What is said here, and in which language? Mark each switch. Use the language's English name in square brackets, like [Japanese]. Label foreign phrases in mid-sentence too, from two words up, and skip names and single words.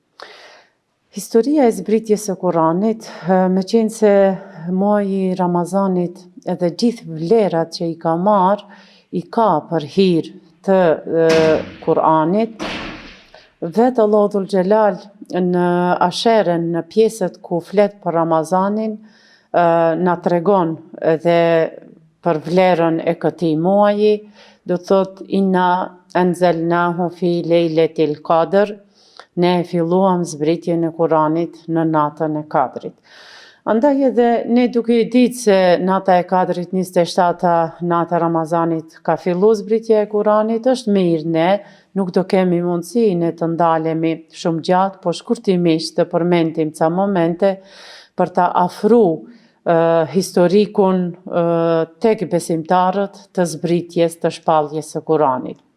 [Albanian] Historia e zbritjes së Kuranit, me qenë se muaji i Ramazanit edhe gjithë vlerat që i ka marrë, i ka për hir të Kuranit, vetë Allahu [Arabic] ذو الجلال [Albanian] në asherën, në pjesët ku flet për Ramazanin, na tregon edhe për vlerën e këtij muaji, do thot [Arabic] إنا أنزلناه في ليلة القدر, [Albanian] ne e filluam zbritjen e Kuranit në natën e Kadrit. Andaj edhe ne duke i ditë se nata e Kadrit 27 nata e Ramazanit ka fillu zbritja e Kuranit, është mirë ne, nuk do kemi mundësi ne të ndalemi shumë gjatë, po shkurtimisht të përmendim ca momente për ta afruar historikun tek besimtarët të zbritjes të shpalljes së Kuranit.